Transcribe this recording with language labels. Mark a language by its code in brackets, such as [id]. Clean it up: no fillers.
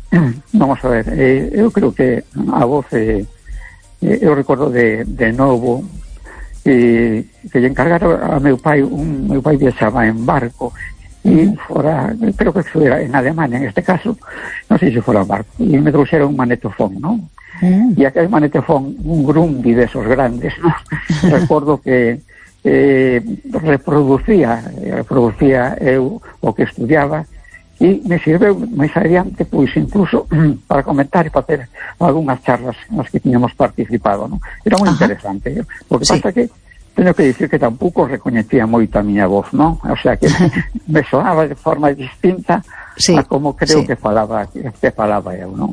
[es] Sí. Vamos a ver, yo creo que a vos, yo recuerdo de nuevo... [gl] que lle encargara a meu pai viaxaba en barco e fora, creo que fora en Alemania, en este caso, non sei se fora en barco, e me trouxera un magnetofón, non? E aquel magnetofón, un Grundy de esos grandes, ¿no? Recordo que reproducía eu o que estudiaba e me sirveu máis adiante, pois, incluso para comentar e para ter algunhas charlas nas que tínhamos participado, ¿no? Era moi interesante, ¿no? Porque sí. Pasa que teño que dicir que tampouco recoñecía moito a miña voz, ¿no? O sea, que me soaba de forma distinta sí, a como creo que falaba eu, ¿no?